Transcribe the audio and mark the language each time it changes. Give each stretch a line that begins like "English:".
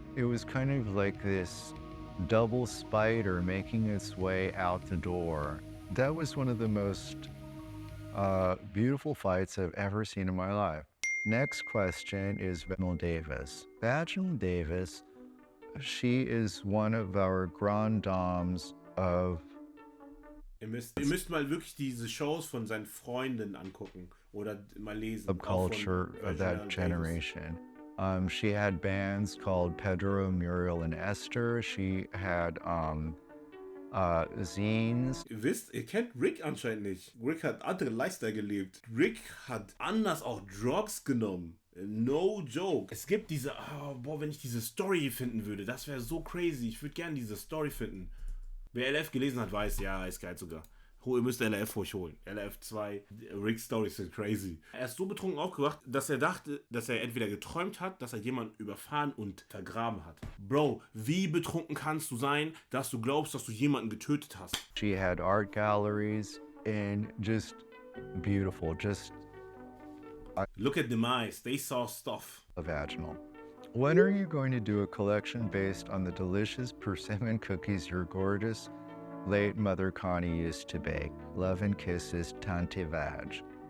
English: It was kind of like this double spider making its way out the door. That was one of the most beautiful fights I've ever seen in my life. Next question is Vaginal Davis. Vaginal Davis, she is one of our grand dames of...
German: Ihr müsst mal wirklich diese Shows von seinen Freunden angucken oder mal lesen.
English: Subculture of that generation. She had bands called Pedro, Muriel, and Esther. She had zines.
German: Ihr wisst, ihr kennt Rick anscheinend nicht. Rick hat andere Lifestyle gelebt. Rick hat anders auch Drugs genommen.
English: No joke.
German: Es gibt diese, wenn ich diese Story finden würde, das wäre so crazy. Ich würde gerne diese Story finden. Wer LF gelesen hat, weiß, ja, ist geil sogar. Ihr müsst LF ruhig holen. LF 2, Rick's Stories sind crazy. Er ist so betrunken aufgewacht, dass er dachte, dass er entweder geträumt hat, dass er jemanden überfahren und vergraben hat. Bro, wie betrunken kannst du sein, dass du glaubst, dass du jemanden getötet hast?
English: She had art galleries and just beautiful, Look at them eyes, they saw stuff. Vaginal. When are you going to do a collection based on the delicious persimmon cookies your gorgeous late mother Connie used to bake? Love and kisses, Tante Vag.